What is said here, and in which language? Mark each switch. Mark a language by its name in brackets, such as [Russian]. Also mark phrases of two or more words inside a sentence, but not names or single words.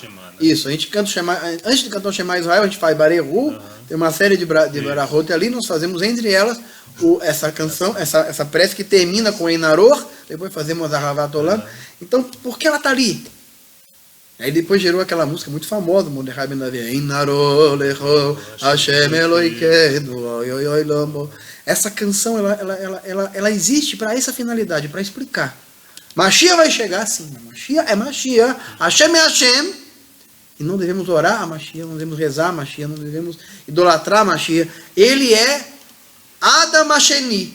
[Portuguese] Isso, a gente canta o Shema, antes de cantar o [Hebrew] שמע ישראל, [Portuguese] a gente faz Barehu, tem uma série de brahot ali, nós fazemos entre elas essa canção, essa prece que termina com Einaror, depois fazemos a [Hebrew] אהבת עולם. [Portuguese] Então, por que ela está ali? Aí depois gerou aquela música muito famosa, [Hebrew] Mordechai Ben Davi, אין ערוך לך השם אלוקינו oi oi oi lomo. [Portuguese] Essa canção, ela existe para essa finalidade, para explicar. Mashiach vai chegar, sim. Mashiach é Mashiach. Hashem é Hashem. E não devemos orar a Mashiach, não devemos rezar a Mashiach, não devemos idolatrar a Mashiach. Ele é [Hebrew] אדם השני.